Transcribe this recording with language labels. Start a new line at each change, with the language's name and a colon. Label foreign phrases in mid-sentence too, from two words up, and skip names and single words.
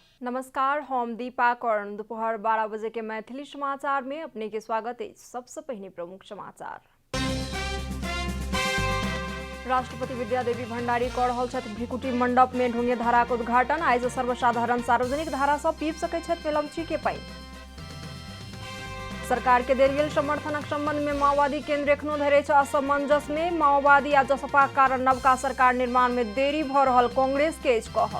Maithili: नमस्कार, हम दीपा कर्ण। दोपहर 12 बजे के मैथिली समाचार में अपने के स्वागत है। सबसे पहले प्रमुख समाचार। राष्ट्रपति विद्यादेवी भण्डारी कर रहल छथि भ्रिकुटी मंडप में ढुंगे धारा के उद्घाटन। आज सर्वसाधारण सार्वजनिक धारा से पीब सकै छथि मेलमची के पाइन। सरकार के देल गेल समर्थनक संबंध में माओवादी केंद्र एखनो धरे छ असमंजस में। माओवादी आ जसपा कारण नवका सरकार निर्माण में देरी भ रहल कांग्रेस के कहब।